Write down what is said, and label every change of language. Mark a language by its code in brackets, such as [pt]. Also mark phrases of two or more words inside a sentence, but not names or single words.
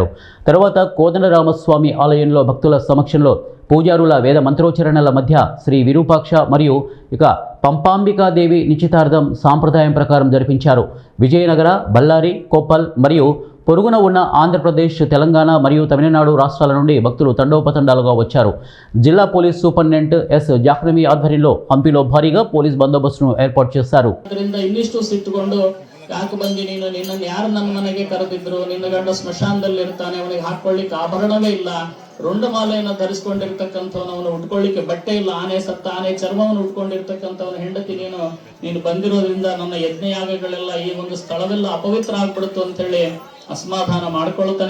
[te] తర్వాత కోదండరామస్వామి ఆలయంలో భక్తుల సమక్షంలో పూజారుల వేద మంత్రోచ్చరణల మధ్య శ్రీ విరూపాక్ష మరియు పంపాంబికాదేవి నిశ్చితార్థం సాంప్రదాయం ప్రకారం జరిపించారు. విజయనగర, బళ్ళారి, కొప్పల్ మరియు పొరుగున ఉన్న ఆంధ్రప్రదేశ్, తెలంగాణ మరియు తమిళనాడు రాష్ట్రాల నుండి భక్తులు తండోపతండాలుగా వచ్చారు. జిల్లా పోలీస్ సూపరింటెండెంట్ ఎస్ జాహ్నవి ఆధ్వర్యంలో హంపిలో భారీగా పోలీస్ బందోబస్తును ఏర్పాటు చేశారు. [kn] ಯಾಕೆ ಬಂದಿ ನೀನು, ನಿನ್ನನ್ನು ಯಾರು ನನ್ನ ಮನೆಗೆ ಕರೆದಿದ್ರು, ನಿನ್ನ ಗಂಡ ಸ್ಮಶಾನದಲ್ಲಿ ಇರ್ತಾನೆ, ಅವನಿಗೆ ಹಾಕೊಳ್ಳಿಕ್ಕೆ ಆಭರಣವೇ ಇಲ್ಲ, ರುಂಡಮಾಲೆಯನ್ನು ಧರಿಸಿಕೊಂಡಿರ್ತಕ್ಕಂಥವನು, ಅವನು ಉಟ್ಕೊಳ್ಳಿಕ್ಕೆ ಬಟ್ಟೆ ಇಲ್ಲ, ಆನೆ ಸತ್ತ ಆನೆ ಚರ್ಮವನ್ನು ಉಟ್ಕೊಂಡಿರ್ತಕ್ಕಂಥವನು ಹೆಂಡತಿ ನೀನು ಬಂದಿರೋದ್ರಿಂದ ನನ್ನ ಯಜ್ಞಯಾಗಗಳೆಲ್ಲ ಈ ಒಂದು ಸ್ಥಳವೆಲ್ಲ ಅಪವಿತ್ರ ಆಗ್ಬಿಡುತ್ತು ಅಂತ ಹೇಳಿ ಅಸಮಾಧಾನ ಮಾಡ್ಕೊಳ್ತಾನೆ.